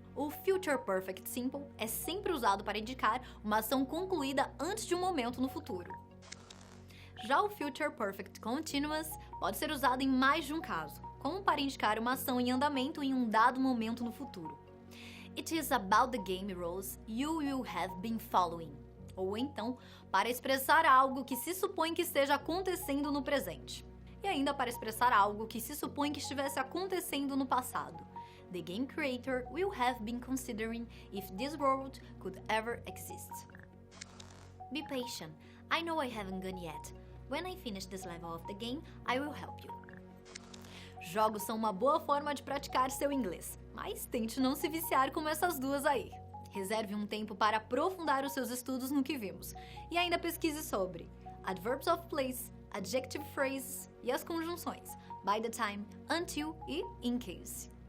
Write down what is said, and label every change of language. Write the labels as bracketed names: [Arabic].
[Portuguese] O Future Perfect Simple é sempre usado para indicar uma ação concluída antes de um momento no futuro. Já o Future Perfect Continuous pode ser usado em mais de um caso, como para indicar uma ação em andamento em um dado momento no futuro. [English] It is about the game rules you will have been following. [Portuguese] Ou então, para expressar algo que se supõe que esteja acontecendo no presente. E ainda para expressar algo que se supõe que estivesse acontecendo no passado. [English] The game creator will have been considering if this world could ever exist. Be patient. I know I haven't gone yet. When I finish this level of the game, I will help you. [Portuguese] Jogos são uma boa forma de praticar seu inglês, mas tente não se viciar como essas duas aí. Reserve um tempo para aprofundar os seus estudos no que vimos, e ainda pesquise sobre adverbs of place, adjective phrases e as conjunções by the time, until e in case.